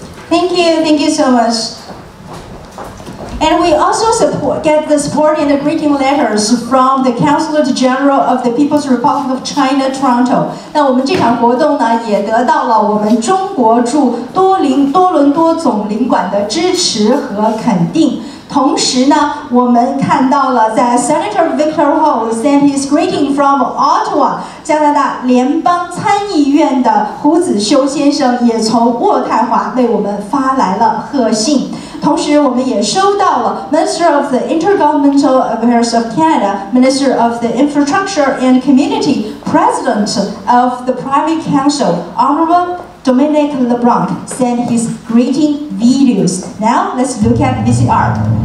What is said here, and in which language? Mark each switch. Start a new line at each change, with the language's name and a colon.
English: Thank you so much. And we also get the support and the greeting letters from the Consulate General of the People's Republic of China, Toronto.
Chinese: 那我们这场活动呢，也得到了我们中国驻多伦多总领馆的支持和肯定。同时呢，我们看到了在
English: Senator Victor Ho sent his greeting from Ottawa，
Chinese: 加拿大联邦参议院的胡子修先生也从渥太华为我们发来了贺信。同时，我们也收到了
English: Minister of the Intergovernmental Affairs of Canada, Minister of the Infrastructure and Community, President of the Privy Council, Honorable Dominic LeBlanc, sent his greeting videos. Now, let's look at VCR.